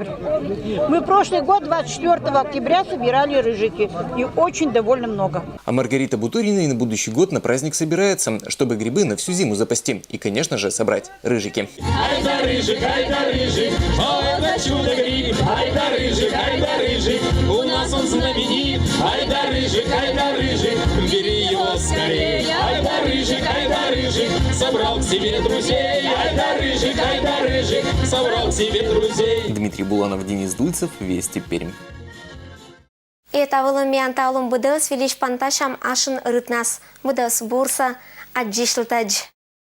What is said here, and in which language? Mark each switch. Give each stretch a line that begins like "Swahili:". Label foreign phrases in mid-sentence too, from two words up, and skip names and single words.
Russian: Мы прошлый год 24 октября собирали рыжики. И очень довольно много. А Маргарита Бутурина и на будущий год на праздник собирается, чтобы грибы на всю зиму запасти. И, конечно же, собрать рыжики. Айда рыжик, о, это чудо-гриб. Айда рыжик, у нас он знаменит. Айда рыжик, бери его скорей. Айда рыжик, собрал к себе друзей. Айда рыжик, собрал к себе друзей. Дмитрий Буланов, Денис Дуйцев, Вести, Пермь.
Mari: Это вылымян таулым быдыз велич панташам ашын рытнас. Быдыз бурса аджишлтадж.